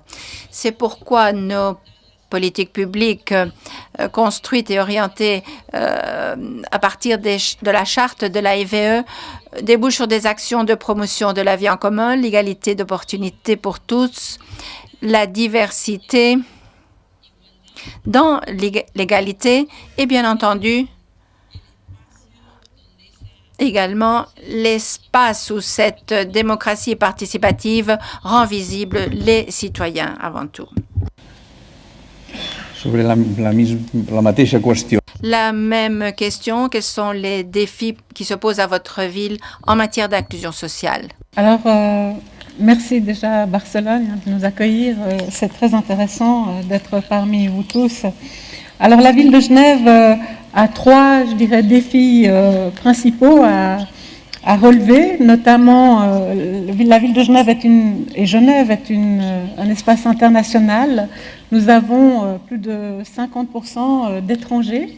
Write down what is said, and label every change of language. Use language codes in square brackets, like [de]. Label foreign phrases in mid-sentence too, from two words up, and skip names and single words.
[fr] C'est pourquoi nos politiques publiques construites et orientées à partir de la charte de l'AIVE débouchent sur des actions de promotion de la vie en commun, l'égalité d'opportunités pour tous, la diversité dans l'égalité et bien entendu également l'espace où cette démocratie participative rend visible les citoyens avant tout. [ca] Sobre la mateixa qüestió. [fr] La même question, quels sont les défis qui se posent à votre ville en matière d'inclusion sociale? Alors, merci déjà à Barcelone de nous accueillir. C'est très intéressant d'être parmi vous tous. Alors, la ville de Genève a 3, je dirais, défis principaux à relever, notamment la ville de Genève est un espace international nous avons plus de 50% d'étrangers.